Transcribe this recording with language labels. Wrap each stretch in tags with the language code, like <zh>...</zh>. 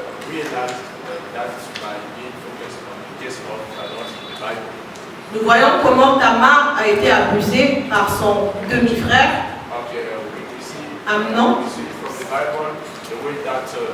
<en>realized that by being focused on the case of Shalom in the Bible.</en> <fr>Nous voyons comment Tamar a été abusée par son demi-frère.</fr> <en>Okay, we see, Amnon. we see from the Bible the way that</en>